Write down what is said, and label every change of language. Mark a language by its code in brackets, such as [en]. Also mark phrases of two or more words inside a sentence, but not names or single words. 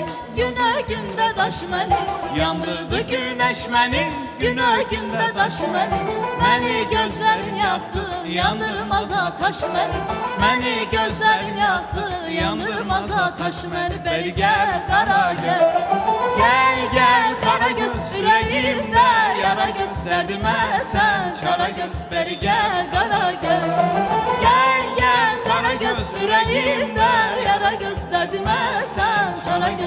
[az] Günə gündə daş məni, yandırdı güneş məni, günə gündə daş məni. Məni gözlərin yaktı, yandırmaz ataş məni. Məni gözlərin yaktı, yandırmaz ataş məni. [tr] Beri gel kara göz, gel gel kara göz. Yüreğimdə yara göz, derdime sen çara göz. Beri gel kara göz, gel gel kara göz. Yüreğimdə yara göz, derdime sen çara göz.